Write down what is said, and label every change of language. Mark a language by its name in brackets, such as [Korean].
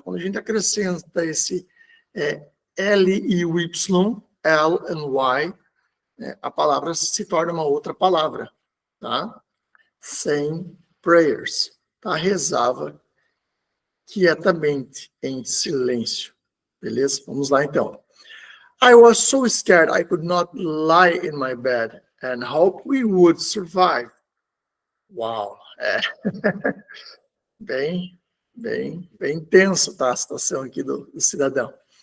[Portuguese] Quando a gente acrescenta esse L e o Y, [English] L and Y, [Portuguese] a palavra se torna uma outra palavra, tá? [English] Saying prayers, [Portuguese] tá? Rezava quietamente, em silêncio. Beleza? Vamos lá, então. [English] I was so scared I could not lie in my bed and hope we would survive. [Portuguese] Uau! Bem tenso, tá? A situação aqui do cidadão.